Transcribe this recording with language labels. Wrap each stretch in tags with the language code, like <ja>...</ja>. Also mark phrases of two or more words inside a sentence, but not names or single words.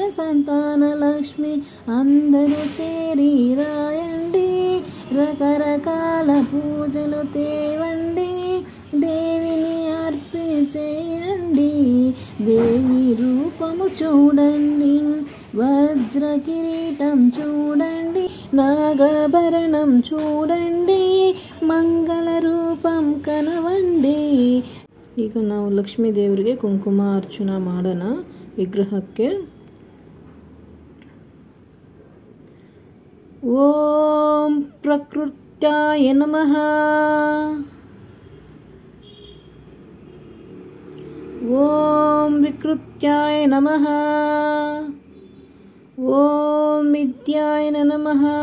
<te>సంతానలక్ష్మి అందరూ చేరి రాయండి రకరకాల పూజలు తేవండి దేవిని అర్పణ చేయండి దేవి రూపము చూడండి వజ్ర కిరీటం చూడండి నాగభరణం చూడండి మంగళ రూపం కనవండి.</te> <kn>ಈಗ ನಾವು ಲಕ್ಷ್ಮೀ ದೇವರಿಗೆ ಕುಂಕುಮ ಅರ್ಚನಾ ಮಾಡೋಣ ವಿಗ್ರಹಕ್ಕೆ.</kn> <sa>ಓಂ ಪ್ರಕೃತ್ಯಾಯ ನಮಃ ಓಂ ವಿಕೃತ್ಯಾಯ ನಮಃ ಓಂ ವಿದ್ಯಾಯ ನಮಃ</sa>